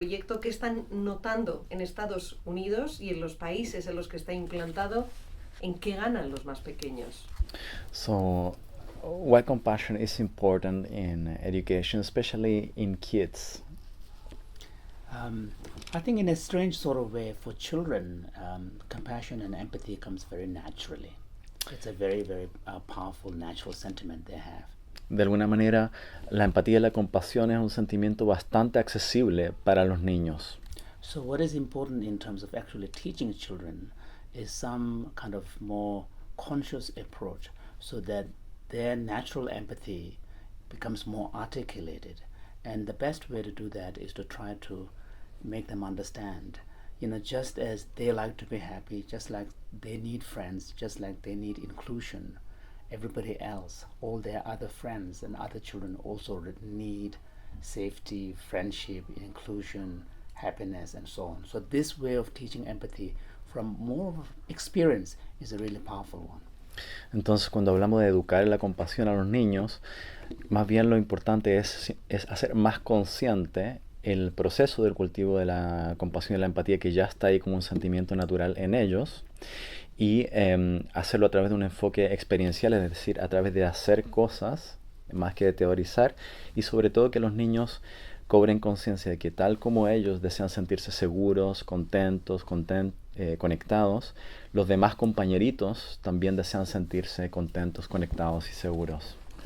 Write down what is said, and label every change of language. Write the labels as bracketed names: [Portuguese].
[Spanish] proyecto, ¿qué están notando en Estados Unidos y en los países en los que está implantado? ¿En qué ganan los más pequeños? [English] So, why compassion is important in education, especially in kids? I think in a strange sort of way for children, compassion and empathy comes very naturally. It's a very, very powerful natural sentiment they have. [Spanish] De alguna manera, la empatía y la compasión es un sentimiento bastante accesible para los niños. [English] So what is important in terms of actually teaching children is some kind of more conscious approach so that their natural empathy becomes more articulated. And the best way to do that is to try to make them understand, just as they like to be happy, just like they need friends, just like they need inclusion, everybody else, all their other friends and other children also need safety, friendship, inclusion, happiness, and so on. So this way of teaching empathy from more experience is a really powerful one. [Spanish] Entonces, cuando hablamos de educar la compasión a los niños, más bien lo importante es hacer más consciente el proceso del cultivo de la compasión y la empatía que ya está ahí como un sentimiento natural en ellos, y hacerlo a través de un enfoque experiencial, es decir, a través de hacer cosas más que de teorizar, y sobre todo que los niños cobren conciencia de que tal como ellos desean sentirse seguros, contentos, conectados, los demás compañeritos también desean sentirse contentos, conectados y seguros.